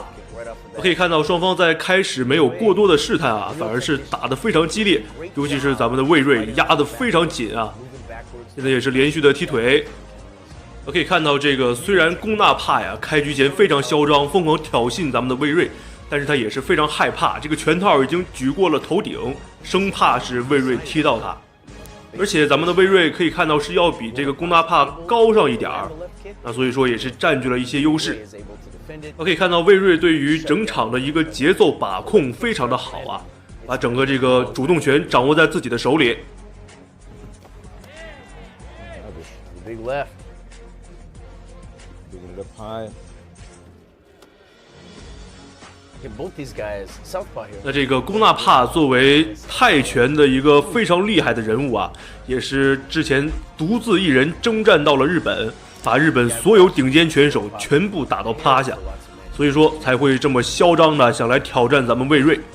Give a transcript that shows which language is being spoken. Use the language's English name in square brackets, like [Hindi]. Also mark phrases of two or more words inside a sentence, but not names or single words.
[Chinese] 可以看到雙方在開始沒有過多的試探啊，反而是打得非常激烈，尤其是咱們的魏睿壓得非常緊啊。現在也是連續的踢腿。可以看到這個雖然龔納帕呀開局前非常囂張，瘋狂挑釁咱們的魏睿，但是他也是非常害怕，這個拳套已經舉過了頭頂，生怕是魏睿踢到他。而且咱們的魏睿可以看到是要比這個龔納帕高上一點兒，那所以說也是佔據了一些優勢。可以看到魏睿對於整場的一個節奏把控非常的好啊，把整個這個主動權掌握在自己的手裡。那這個龔納帕作為泰拳的一個非常厲害的人物啊，也是之前獨自一人征戰到了日本，把日本所有頂尖拳手全部打到趴下，所以說才會這麼囂張的想來挑戰咱們魏睿。